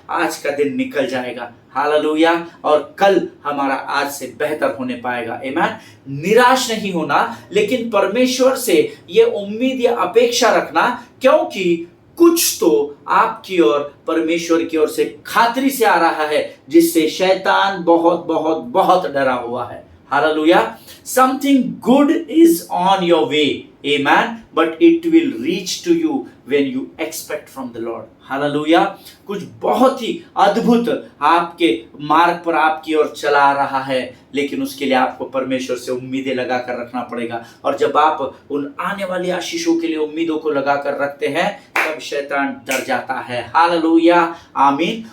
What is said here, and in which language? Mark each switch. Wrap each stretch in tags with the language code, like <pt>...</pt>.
<hi>आज का दिन निकल जाएगा। हालेलुया। और कल हमारा आज से बेहतर होने पाएगा। आमीन। निराश नहीं होना, लेकिन परमेश्वर से ये उम्मीद या अपेक्षा रखना, क्योंकि कुछ तो आपकी ओर परमेश्वर की ओर से खातरी से आ रहा है, जिससे शैतान बहुत बहुत बहुत डरा हुआ है। Hallelujah.</hi> <en>Something good is on your way. Amen. But it will reach to you when you expect from the Lord. Hallelujah.</en> <hi>कुछ बहुत ही अद्भुत आपके मार्ग पर आपकी ओर चला रहा है, लेकिन उसके लिए आपको परमेश्वर से उम्मीदें लगा कर रखना पड़ेगा। और जब आप उन आने वाली आशीषों के लिए उम्मीदों को लगा कर रखते हैं, तब शैतान डर जाता है। हालेलुया। आमीन।</hi>